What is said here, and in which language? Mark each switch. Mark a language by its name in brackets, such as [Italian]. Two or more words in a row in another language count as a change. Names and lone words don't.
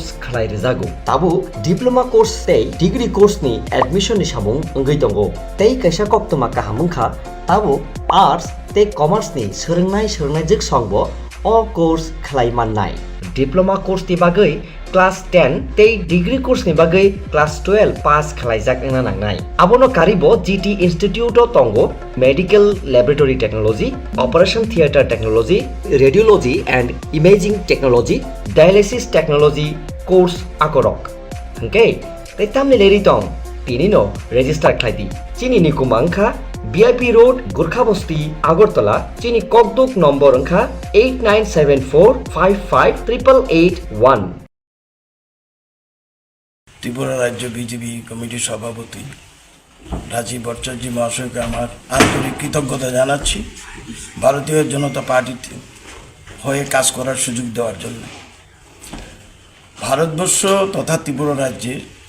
[Kok Borok] khlai rejago tabuk [English] diploma course [Kok Borok] tei [English] degree course [Kok Borok] ni admission ni samung ongoi tongo tei kaisa koktoma kahamungkha tabuk arts tei commerce ni sorongnai jik songbo o course khlai mannai [English] diploma course [Kok Borok] ni bagai class 10 tei [English] degree course [Kok Borok] ni bagai class 12 pass khlaijak ena nangnai abono karibo GT Institute o tongo [English] medical laboratory technology operation theater technology radiology and imaging technology dialysis technology course [Kok Borok] akorok okay tei tamni leri tong tinino register khlaidi chini ni kumangkha VIP Road Gurkhabasti Agartala chini kokduk number angkha 8974558881 [Bangla] ত্রিপুরা রাজ্য বিজেপি কমিটির সভাপতি রাজীব ভট্টাচার্য মহাশয়কে আমার আন্তরিক কৃতজ্ঞতা জানাচ্ছি ভারতীয় জনতা পার্টিতে হয়ে কাজ করার সুযোগ দেওয়ার জন্য ভারতবর্ষ তথা ত্রিপুরা রাজ্যের